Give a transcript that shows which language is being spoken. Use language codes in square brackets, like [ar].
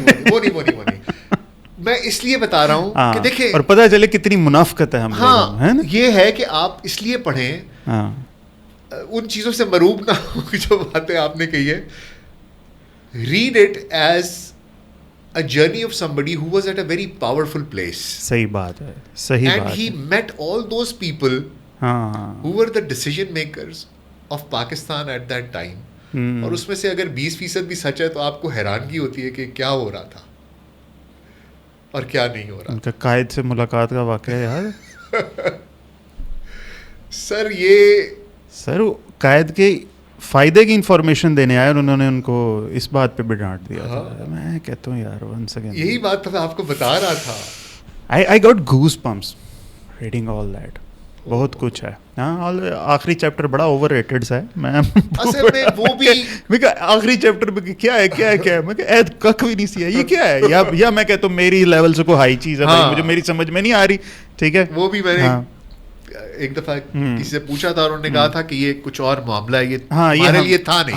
[ur] وہ نہیں میں اس لیے بتا رہا ہوں کہ دیکھیں, اور پتہ چلے کتنی منافقت ہے ہم لوگوں میں. یہ ہے کہ آپ اس لیے پڑھیں, ان چیزوں سے مروب نہ ہو جو باتیں آپ نے کہی ہے. Read it as [en] a journey of somebody who was at a very powerful place. [ur] صحیح بات ہے, صحیح بات ہے. [en] And he met all those people who were the decision makers of Pakistan at that time. [ur] اور اس میں سے اگر 20% بھی سچ ہے تو آپ کو حیرانگی ہوتی ہے کہ کیا ہو رہا تھا اور کیا نہیں ہو رہا. ان کا قائد سے ملاقات کا واقعہ یاد ہے سر یہ سر قائد کے فائدے کی انفارمیشن دینے آئے اور انہوں نے ان کو اس بات پہ بھی ڈانٹ دیا تھا. میں کہتا ہوں یار [en] once again [ur] یہی بات میں آپ کو بتا رہا تھا. [en] I got goosebumps reading all that. [ur] بہت کچھ ہے. ہاں آخری چیپٹر بڑا اوور ریٹڈ سا ہے. میں اصل میں وہ بھی آخری چیپٹر میں کیا ہے میں کہ عید کک بھی نہیں سی ہے یہ کیا ہے یا میں کہتا ہوں میری لیول سے کوئی ہائی چیز ہے مجھے میری سمجھ میں نہیں آ رہی. ٹھیک ہے وہ بھی میں نے ایک دفعہ کسی سے پوچھا تھا اور انہوں نے کہا تھا کہ یہ کچھ اور معاملہ ہے, یہ ہمارے لیے تھا نہیں,